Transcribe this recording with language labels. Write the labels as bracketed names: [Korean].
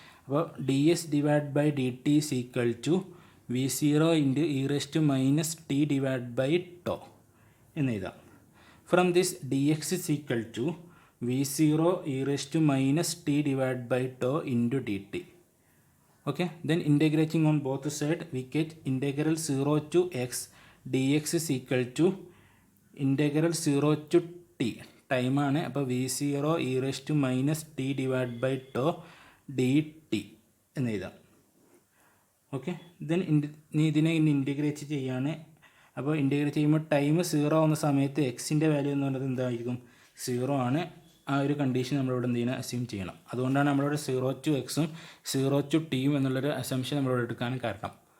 [Malayalam] അപ്പോൾ [English] d x divide by d t is equal to v zero into e raise to minus t divide by tau [Malayalam] എന്ന് എഴുതാം. [English] From this d x is equal to v zero e raise to minus t divide by tau into d t. Okay, then integrating on both sides we get integral 0 to x dx is equal to integral 0 to t. Time [Malayalam] ആണ്. അപ്പോൾ [English] v0 e raised to minus t divided by tau dt [Malayalam] എന്ന് എഴുതാം. Okay, then ഇതിനെ integrate ചെയ്യാണ്. അപ്പോൾ integrate ചെയ്യുമ്പോൾ time 0 ആവുന്ന സമയത്ത് എക്സിൻ്റെ വാല്യൂ എന്ന് പറയുന്നത് എന്തായിരിക്കും? 0 ആണ്. ആ ഒരു കണ്ടീഷൻ നമ്മളിവിടെ എന്ത് ചെയ്യണം? അസ്യൂം ചെയ്യണം. അതുകൊണ്ടാണ് നമ്മളിവിടെ 0 to എക്സും 0 to ടിയും എന്നുള്ളൊരു അസംഷൻ നമ്മളിവിടെ എടുക്കാനും കാരണം.